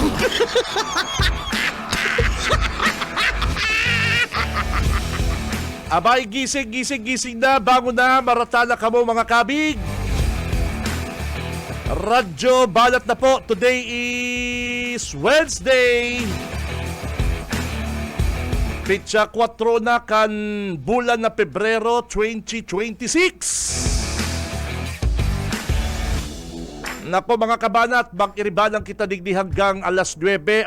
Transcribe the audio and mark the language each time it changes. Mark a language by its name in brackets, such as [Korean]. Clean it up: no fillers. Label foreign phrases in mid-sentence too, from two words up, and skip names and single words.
[Bikol] Abay, gising na, bangon na, maratala ka mo, mga kabig. Radyo Banat na po. [English] Today is Wednesday. [Bikol] Pitsa 4 na kan bulan na Pebrero 2026. Nako mga kabanat, mag-iribanan kita digdi hanggang alas 9.